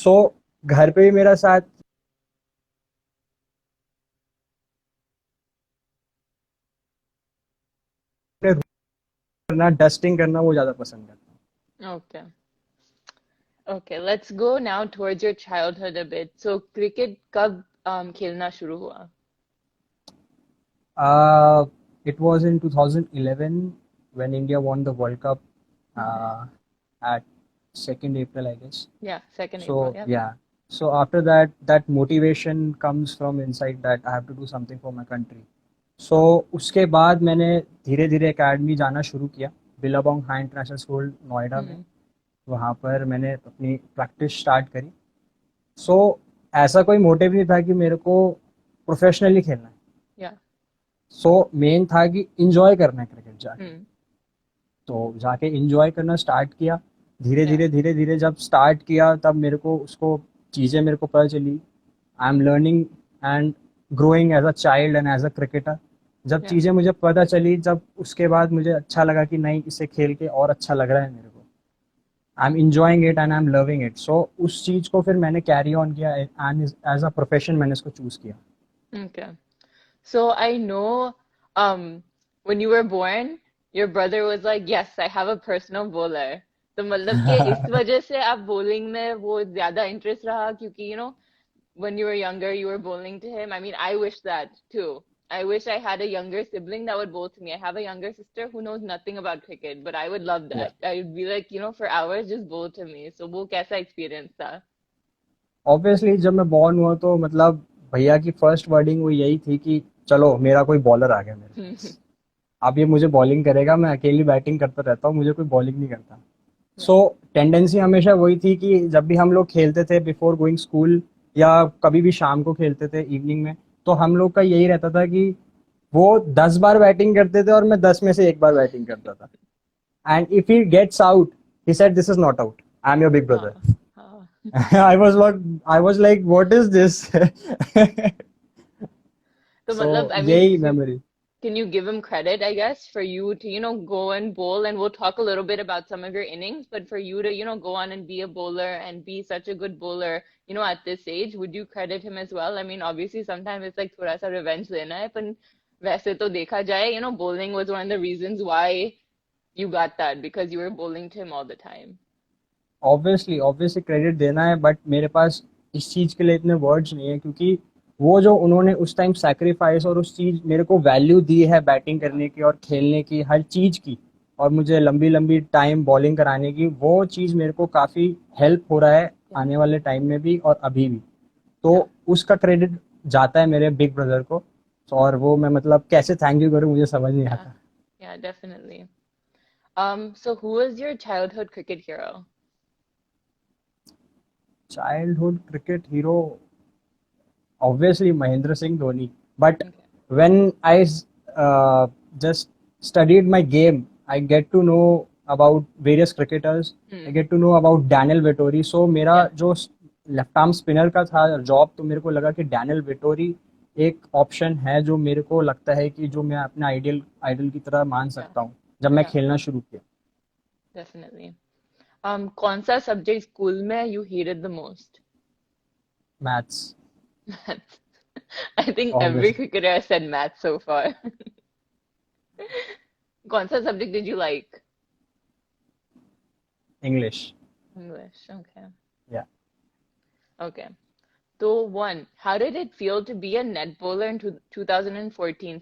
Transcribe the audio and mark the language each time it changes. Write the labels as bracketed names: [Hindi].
[Hindi] सो घर पे भी मेरा साथ करना, डस्टिंग करना वो ज़्यादा पसंद करता हूँ. [English] Okay. Okay, let's go now towards your childhood a bit. [Hindi] So cricket कब खेलना शुरू हुआ? [English] Uh, it was in 2011 when India won the World Cup uh, at 2nd April, I guess. Yeah, 2nd April. So Yep. yeah. So after that, that motivation comes from inside that I have to do something for my country. [Hindi] So उसके बाद मैंने धीरे धीरे academy जाना शुरू किया, Billabong high international school Noida में. हम्म. वहाँ पर मैंने अपनी प्रैक्टिस स्टार्ट करी. सो ऐसा कोई मोटिव नहीं था कि मेरे को प्रोफेशनली खेलना है. या. सो मेन था कि इंजॉय करना है क्रिकेट जाके. हम्म. तो जाके इंजॉय करना स्टार्ट किया. धीरे या. धीरे धीरे धीरे जब स्टार्ट किया तब मेरे को उसको चीज़ें मेरे को पता चली. [English] I am learning and growing as a child and as a cricketer. [Hindi] जब या. चीज़ें मुझे पता चली, जब उसके बाद मुझे अच्छा लगा कि नहीं, इसे खेल के और अच्छा लग रहा है मेरे को. [English] I am enjoying it and I am loving it. [Hindi] सो उस चीज़ को फिर मैंने कैरी ऑन किया एंड एज अ प्रोफेशन मैंने इसको चूज़ किया. [English] Okay. So I know um when you were born, your brother was like, "Yes, I have a personal bowler." [Hindi] तो मतलब कि इस वजह से आप bowling में वो ज्यादा interest रहा, क्योंकि [English] when you were younger you were bowling to him. I mean, I wish that too. I wish I had a younger sibling that would bowl to me. I have a younger sister who knows nothing about cricket, but I would love Yeah. that. I would be like, for hours just bowl to me. [Hindi] So वो कैसा experience था? Obviously जब मैं born हुआ तो मतलब भैया की फर्स्ट वर्डिंग वो यही थी कि चलो मेरा कोई बॉलर आ गया मेरे पास. अब ये मुझे बॉलिंग करेगा, मैं अकेली बैटिंग करता रहता हूँ, मुझे कोई बॉलिंग नहीं करता. सो टेंडेंसी हमेशा वही थी कि जब भी हम लोग खेलते थे बिफोर गोइंग स्कूल या कभी भी शाम को खेलते थे इवनिंग में, तो हम लोग का यही रहता था कि वो 10 बार बैटिंग करते थे और मैं 10 में से 1 बार बैटिंग करता था. [English] And if he gets out, he said, "This is not out. I'm your big brother." हाँ हाँ. I was like, "What is this?" [Hindi] तो [English] So [Hindi] मतलब [English] I mean [Hindi] यही memory. [English] can you give him credit, I guess, for you to, go and bowl? And we'll talk a little bit about some of your innings, but for you to, go on and be a bowler and be such a good bowler, at this age, would you credit him as well? I mean, obviously, sometimes it's like [Hindi] थोड़ा सा revenge लेना है, [English] but [Hindi] वैसे तो देखा जाए, [English] bowling was one of the reasons why you got that because you were bowling to him all the time. [Hindi] Obviously credit देना है, बट मेरे पास इस चीज के लिए इतने वर्ड्स नहीं है, क्योंकि वो जो उन्होंने उस टाइम सैक्रिफाइस और उस चीज मेरे को वैल्यू दी है बैटिंग करने की और खेलने की हर चीज की, और मुझे लंबी लंबी टाइम बॉलिंग कराने की, वो चीज मेरे को काफी हेल्प हो रहा है [English] Yeah, [Hindi] आने वाले टाइम में भी और अभी भी. तो [English] yeah, [Hindi] उसका क्रेडिट जाता है मेरे बिग ब्रदर को. और वो मैं मतलब कैसे थैंक यू करूं, मुझे समझ नहीं [English] yeah, [Hindi] आता. [English] yeah, definitely. So who was your childhood cricket hero? Childhood cricket hero, obviously Mahendra Singh Dhoni. But Okay. when I uh, just studied my game, I get to know about various cricketers. I Hmm. get to know about Daniel Vettori. So मेरा Yeah. [Hindi] जो left arm spinner का था job, तो मेरे को लगा कि Daniel Vettori एक ऑप्शन है जो मेरे को लगता है कि जो मैं अपने आइडियल आइडल की तरह मान [English] Yeah. [Hindi] सकता हूँ जब मैं [English] Yeah. [Hindi] खेलना शुरू किया. [English] Definitely. [Hindi] कौन सा सब्जेक्ट स्कूल में [English] you hated the most? Maths. Maths. I think every obviously. cricketer has said maths so far. [Hindi] कौन सा [English] subject did you like? English. English. Okay. Yeah. Okay. So one, how did it feel to be a net bowler in 2014?